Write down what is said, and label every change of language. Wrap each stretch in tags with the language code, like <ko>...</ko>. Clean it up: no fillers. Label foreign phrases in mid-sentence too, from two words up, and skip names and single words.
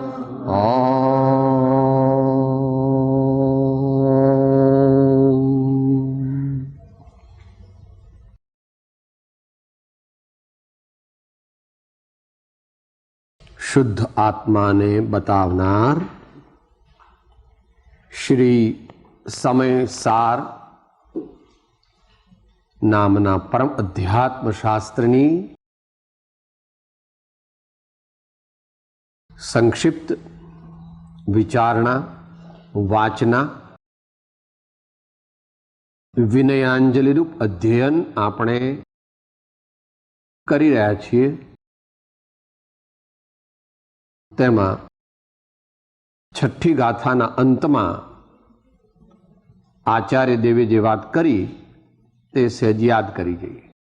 <gu>શુદ્ધ આત્મા ને બતાવનાર શ્રી સમય સાર નામના પરમ અધ્યાત્મ શાસ્ત્રની સંક્ષિપ્ત વિચારણા વાચના વિનયાંજલિ રૂપ અધ્યયન આપણે કરી રહ્યા છીએ। તેમાં છઠ્ઠી ગાથાના અંતમાં આચાર્ય દેવે જે વાત કરી તે સહેજ યાદ કરી જઈએ।</gu>